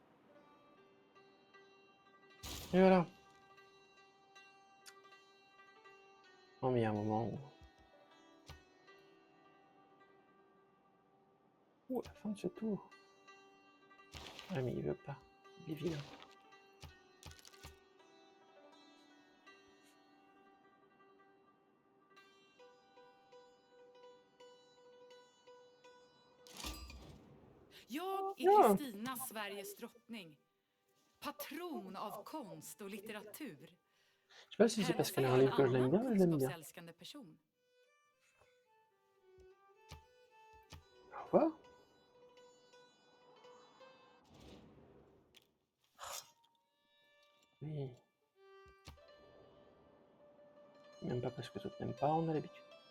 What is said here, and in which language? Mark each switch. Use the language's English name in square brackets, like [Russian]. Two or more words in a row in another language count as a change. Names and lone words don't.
[French] Et voilà. Non mais il y a un moment où... Ouh, la fin de ce tour. Ah mais il veut pas. Il est vilain. [Swedish] Jag är Kristina, Sveriges drottning. Patron av konst och litteratur. [French] Je sais pas si c'est parce qu'elle a un livre que je l'aime bien, mais je l'aime bien. [Swedish] kunskapsälskande person. [French] Au revoir. Oui. Même pas parce que toi t'aimes pas, on a l'habitude.